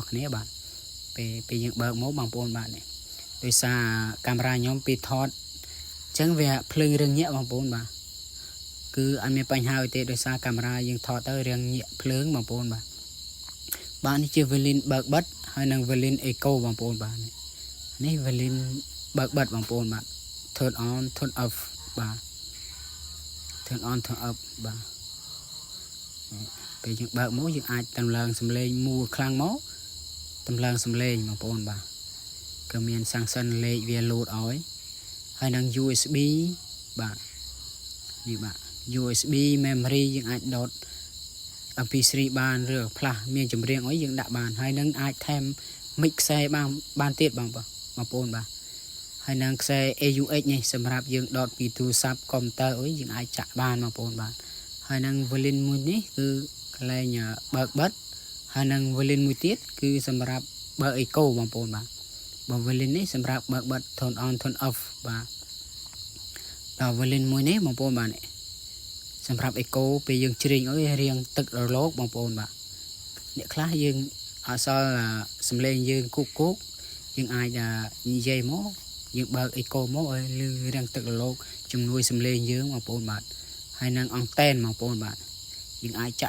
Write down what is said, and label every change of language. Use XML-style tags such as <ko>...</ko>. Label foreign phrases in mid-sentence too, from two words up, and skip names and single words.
<km>ស់គ្នាបាទពេលយើងបើកមកបងប្អូនបាទនេះដោយសារកាមេរ៉ាខ្ញុំពីថតអញ្ចឹងវាភ្លើងរឿងញាក់បងប្អូនបាទគឺអត់មានបញ្ហាអីទេដោយសារកាមេរ៉ាយើងថតទៅរឿងញាក់ភ្លើងបងប្អូនបាទនេះជា volume បើកបិទហើយនឹង</km> <en>volume echo</en> <km>បងប្អូនបាទនេះ volume បើកបិទបងប្អូនបាទ</km> <en>turn on turn off</en> <km>បាទ</km> <en>turn on turn off</en> <km>បាទ ពេលយើងបើកមកយើងអាចតម្លើងសំឡេងមូលខ្លាំងមកតម្លើងសំឡេងបងប្អូនបាទក៏មានសាំងសិនលេខវាលោតឲ្យហើយនឹង USB បាទនេះបាទ</km> <en>USB memory</en> <km>យើងអាចដោត MP3 បានឬផ្លាស់មានចម្រៀងអីយើងដាក់បានហើយនឹងអាចថែម mic ខ្សែបានទៀតបងប្អូនបាទហើយនឹងខ្សែ AUX នេះ សម្រាប់យើងដោតពីទូរស័ព្ទកុំព្យូទ័រអីយើងអាចចាក់បានបងប្អូនបាទហើយនឹង volume មួយនេះគឺកន្លែងបើកបិទហើយនឹង volume មួយទៀតគឺសម្រាប់បើក echo បងប្អូនបាទបើ volume នេះសម្រាប់បើកបិទ</km> <en>turn on turn off</en> <km>បាទដល់ volume មួយនេះបងប្អូនបាទសម្រាប់ echo ពេលយើងច្រៀងអីរៀងទឹករលកបងប្អូនបាទអ្នកខ្លះយើងអសល់សំឡេងយើងគូកយើងអាចនិយាយមកយើង បើក echo មកឲ្យលឺរៀងទឹករលកជំនួយសំឡេងយើងបងប្អូនបាទហើយនឹងអង់តែនបងប្អូនបាទយើងអាចចាក់</km>